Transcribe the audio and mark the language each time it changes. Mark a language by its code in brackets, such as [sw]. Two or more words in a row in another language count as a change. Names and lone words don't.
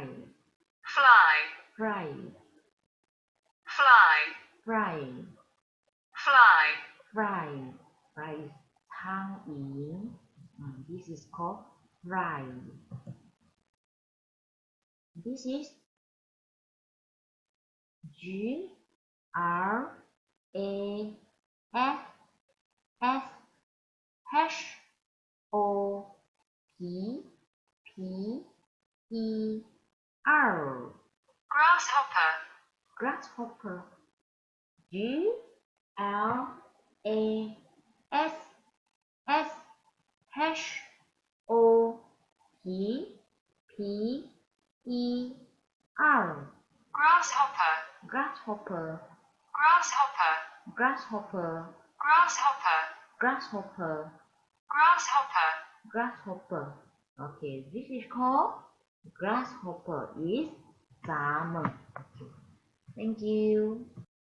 [en] Fly. Fly. Fly. Fly. Fly. Fly. Fly is 苍蝇. This is called fly. This is G R A F F H O P P E R. Grasshopper. Grasshopper. G L A S S H O P-E-R. Grasshopper. Grasshopper. Grasshopper. Grasshopper. Grasshopper. Grasshopper. Grasshopper. Grasshopper. Okay, this is called grasshopper is summer. Okay. Thank you.